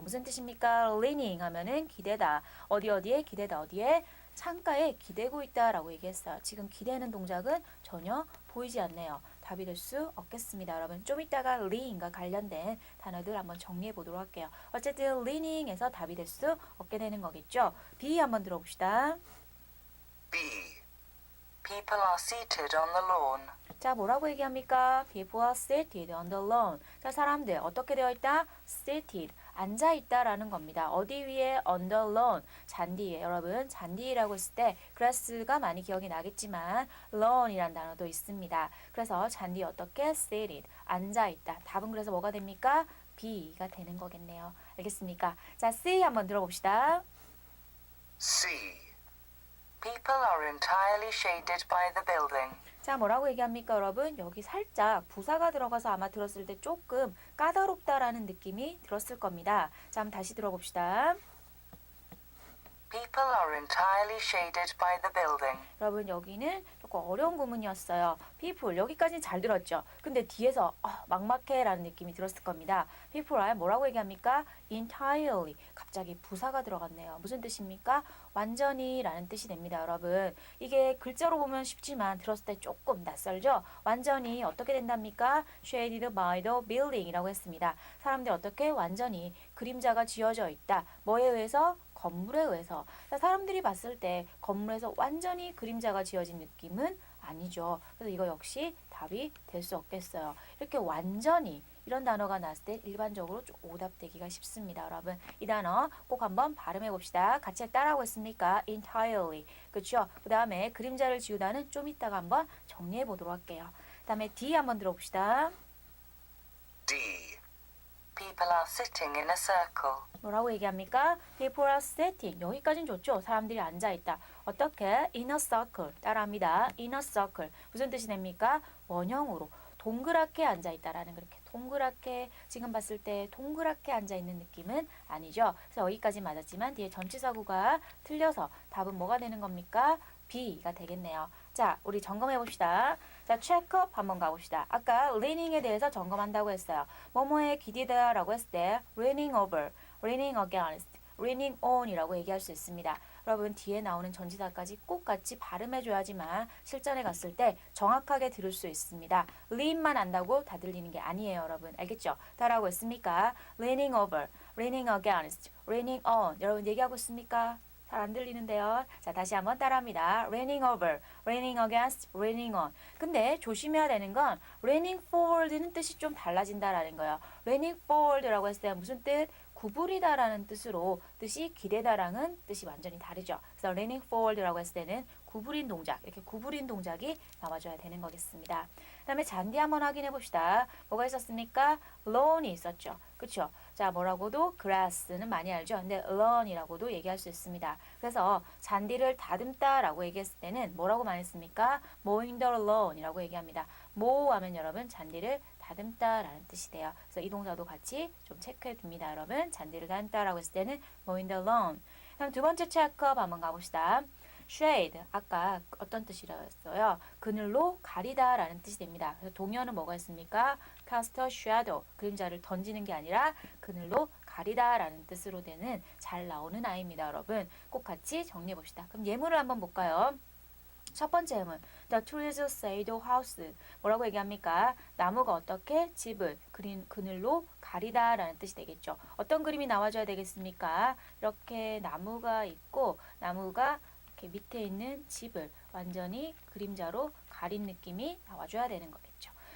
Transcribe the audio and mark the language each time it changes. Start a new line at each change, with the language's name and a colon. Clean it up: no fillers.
Korean: 무슨 뜻입니까? leaning 하면은 기대다. 어디에 기대다. 어디에? 창가에 기대고 있다라고 얘기했어요. 지금 기대는 동작은 전혀 보이지 않네요. 답이 될 수 없겠습니다, 여러분. 좀 이따가 leaning과 관련된 단어들 한번 정리해 보도록 할게요. 어쨌든 leaning에서 답이 될 수 없게 되는 거겠죠. B 한번 들어봅시다. B.
English: People are seated on the lawn.
Korean: 자, 뭐라고 얘기합니까?
English: People are seated on the lawn.
Korean: 자, 사람들 어떻게 되어 있다? seated. 앉아 있다라는 겁니다. 어디 위에?
English: on the lawn.
Korean: 잔디 위에. 여러분, 잔디라고 했을 때 grass가 많이 기억이 나겠지만 lawn이란 단어도 있습니다. 그래서 잔디 어떻게? seated. 앉아 있다. 답은 그래서 뭐가 됩니까? B가 되는 거겠네요. 알겠습니까? 자, C 한번 들어봅시다. C.
English: People are entirely shaded by the building.
Korean: 자, 뭐라고 얘기합니까, 여러분? 여기 살짝 부사가 들어가서 아마 들었을 때 조금 까다롭다라는 느낌이 들었을 겁니다. 자, 한번 다시 들어봅시다.
English: People are entirely shaded by the building.
Korean: 여러분, 여기는 조금 어려운 구문이었어요. people, 여기까지는 잘 들었죠? 근데 뒤에서 막막해라는 느낌이 들었을 겁니다.
English: people are
Korean: 뭐라고 얘기합니까?
English: entirely.
Korean: 갑자기 부사가 들어갔네요. 무슨 뜻입니까? 완전히 라는 뜻이 됩니다, 여러분. 이게 글자로 보면 쉽지만 들었을 때 조금 낯설죠? 완전히 어떻게 된답니까?
English: shaded by the building
Korean: 이라고 했습니다. 사람들이 어떻게 완전히 그림자가 지어져 있다. 뭐에 의해서? 건물에 의해서. 사람들이 봤을 때 건물에서 완전히 그림자가 지어진 느낌은 아니죠. 그래서 이거 역시 답이 될 수 없겠어요. 이렇게 완전히 이런 단어가 나왔을 때 일반적으로 좀 오답되기가 쉽습니다, 여러분. 이 단어 꼭 한번 발음해 봅시다. 같이 따라하고 있습니까?
English: entirely.
Korean: 그렇죠? 그 다음에 그림자를 지우다는 좀 이따가 한번 정리해 보도록 할게요. 그 다음에 D 한번 들어봅시다. D.
English: People are sitting in a circle.
Korean: 뭐라고 얘기합니까?
English: People are sitting.
Korean: 여기까지는 좋죠. 사람들이 앉아있다. 어떻게?
English: In a circle.
Korean: 따라합니다. In a circle. 무슨 뜻이 됩니까? 원형으로. 동그랗게 앉아있다라는 그렇게 동그랗게 지금 봤을 때 동그랗게 앉아있는 느낌은 아니죠. 그래서 여기까지 맞았지만 뒤에 전치사구가 틀려서 답은 뭐가 되는 겁니까? B가 되겠네요. 자, 우리 점검해 봅시다. 자, 체크업 한번 가봅시다. 아까 leaning에 대해서 점검한다고 했어요. 뭐뭐에 기대다라고 했을 때
English: leaning over, leaning against, leaning on
Korean: 이라고 얘기할 수 있습니다. 여러분 뒤에 나오는 전치사까지 꼭 같이 발음해줘야지만 실전에 갔을 때 정확하게 들을 수 있습니다. lean만 안다고 다 들리는 게 아니에요, 여러분. 알겠죠? 따라하고 있습니까?
English: leaning over, leaning against, leaning on.
Korean: 여러분 얘기하고 있습니까? 잘 안 들리는데요. 자, 다시 한번 따라합니다.
English: raining over, raining against, raining on.
Korean: 근데 조심해야 되는 건
English: raining forward
Korean: 는 뜻이 좀 달라진다라는 거예요.
English: raining forward
Korean: 라고 했을 때 무슨 뜻? 구부리다라는 뜻으로 뜻이 기대다랑은 뜻이 완전히 다르죠. 그래서
English: raining forward
Korean: 라고 했을 때는 구부린 동작, 이렇게 구부린 동작이 나와줘야 되는 거겠습니다. 그 다음에 잔디 한번 확인해 봅시다. 뭐가 있었습니까? lawn이 있었죠. 그쵸? 자, 뭐라고도 grass는 많이 알죠. 근데 lawn이라고도 얘기할 수 있습니다. 그래서 잔디를 다듬다라고 얘기했을 때는 뭐라고 말했습니까?
English: mowing the lawn
Korean: 이라고 얘기합니다. mow 하면 여러분 잔디를 다듬다라는 뜻이 돼요. 그래서 이 동사도 같이 좀 체크해 둡니다. 여러분 잔디를 다듬다라고 했을 때는
English: mowing the lawn.
Korean: 그럼 두 번째 체크업 한번 가봅시다. shade, 아까 어떤 뜻이라고 했어요? 그늘로 가리다라는 뜻이 됩니다. 그래서 동의어는 뭐가 있습니까?
English: cast a shadow,
Korean: 그림자를 던지는 게 아니라 그늘로 가리다라는 뜻으로 되는 잘 나오는 아이입니다. 여러분 꼭 같이 정리해 봅시다. 그럼 예문을 한번 볼까요? 첫 번째 예문,
English: the trees shade the house.
Korean: 뭐라고 얘기합니까? 나무가 어떻게 집을 그늘로 가리다라는 뜻이 되겠죠. 어떤 그림이 나와줘야 되겠습니까? 이렇게 나무가 있고 나무가 이렇게 밑에 있는 집을 완전히 그림자로 가린 느낌이 나와줘야 되는 거겠죠.